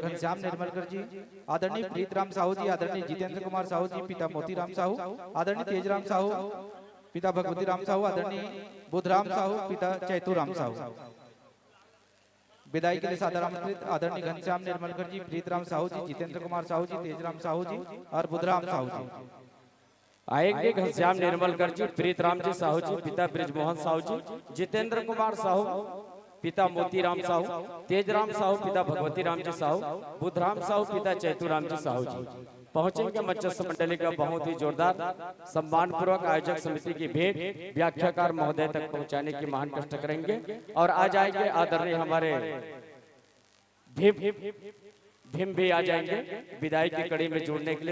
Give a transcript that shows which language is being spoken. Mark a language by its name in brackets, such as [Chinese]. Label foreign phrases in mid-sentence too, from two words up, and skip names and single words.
[Hindi] घनश्याम निर्मलकर जी, आदरणीय प्रीतराम साहू जी, आदरणीय जितेंद्र कुमार साहू जी पिता मोतीराम साहू, आदरणीय तेजराम साहू पिता भगवती राम साहू, आदरणीय बुधराम साहू पिता चैतुराम साहू। विदाई के लिए सादर आमंत्रित आदरणीय घनश्याम निर्मलकर जी, प्रीतराम साहू जी, जितेंद्र कुमार साहू जी, तेजराम साहू जी और बुधराम साहू जी। आएंगे घनश्याम निर्मलकर जी, प्रीतराम जी साहू जी पिता ब्रिजमोहन साहू जी, जितेंद्र कुमार साहू पिता मोतीराम साहू, तेजराम साहू पिता भगवती राम जी साहू, बुधराम साहू पिता चैतुराम जी साहू जी। पहुंचेंगे मत्स्य मंडली का बहुत ही जोरदार सम्मान पूर्वक आयोजक समिति की भेंट व्याख्याकार महोदय तक पहुंचाने की महान कष्ट करेंगे। और आ जाएंगे आदरणीय हमारे भीम भी आ जाएंगे विदाई की कड़ी में जुड़ने के लिए।